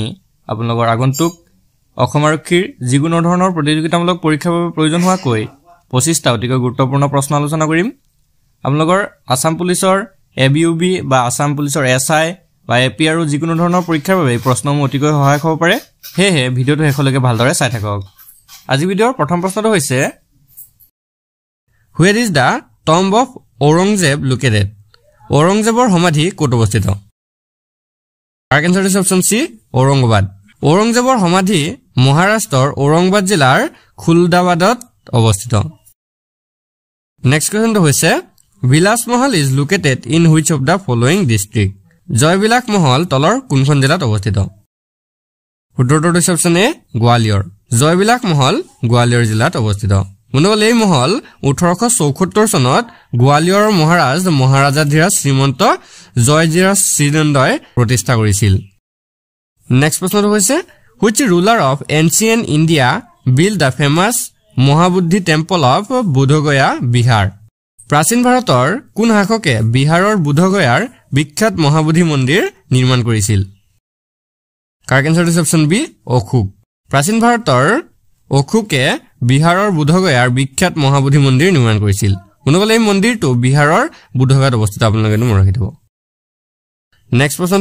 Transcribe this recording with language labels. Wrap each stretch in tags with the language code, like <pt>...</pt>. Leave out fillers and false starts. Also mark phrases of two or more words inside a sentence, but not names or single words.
<as>আপোনালোকৰ আগন্তুক অসম আৰক্ষীৰ যিকোনো ধৰণৰ প্ৰতিযোগিতামূলক পৰীক্ষাৰ বাবে প্ৰয়োজন হোৱাকৈ 25টা অতিকৈ গুৰুত্বপূৰ্ণ প্ৰশ্ন আলোচনা কৰিম আপোনালোকৰ আসাম পুলিচৰ এবিইউবি বা আসাম পুলিচৰ এসআই বা এপি আৰু যিকোনো ধৰণৰ পৰীক্ষাৰ বাবে প্ৰশ্নসমূহ অতিকৈ সহায়ক হ'ব পাৰে হেহে ভিডিঅ'টো শেষলৈকে ভালদৰে চাই থাকক আজি ভিডিঅ'ৰ প্ৰথম প্ৰশ্নটো হৈছে</as> <en>Where is the tomb of Aurangzeb located?</en> <as>Aurangzebor সমাধি ক'ত অৱস্থিত?</as> <en>Correct answer is option C, Aurangabad.</en> <as>Aurangzebor সমাধি মহাৰাষ্ট্ৰৰ ঔৰংগাবাদ জিলাৰ খুলদাবাদত অৱস্থিত।</as> <en>Next question হৈছে Vilas Mahal is located in which of the following district?</en> <as>জয়বিলাস মহল তলৰ কোনখন জিলাত অৱস্থিত? উত্তৰটো হৈছে option A, গোৱালিয়ৰ। জয়বিলাস মহল গোৱালিয়ৰ জিলাত অৱস্থিত। বন্ধুসকল এই মহল 1874 চনত গোৱালিয়ৰৰ মহাৰাজ মহাৰাজাধিৰাজ শ্ৰীমন্ত জয়জিৰাজ শ্ৰীনন্দই প্ৰতিষ্ঠা কৰিছিল নেক্সট প্ৰশ্নটো হৈছে</as> <en>which ruler of ancient India built the famous Mahabodhi temple</en> <as>of বুদ্ধগয়া বিহাৰ প্ৰাচীন ভাৰতৰ কোন শাসকে বিহাৰৰ বুদ্ধগয়াৰ বিখ্যাত মহাবুদ্ধি মন্দিৰ নিৰ্মাণ কৰিছিল</as> <en>correct answer is option B</en> <as>অশোক প্ৰাচীন ভাৰতৰ অশোকে বিহাৰৰ বুদ্ধগয়াৰ বিখ্যাত মহাবুদ্ধি মন্দিৰ নিৰ্মাণ কৰিছিল বন্ধুসকল এই মন্দিৰটো বিহাৰৰ বুদ্ধগয়াত অৱস্থিত আপোনালোকে মনত ৰাখিব নেক্সট প্ৰশ্ন</as>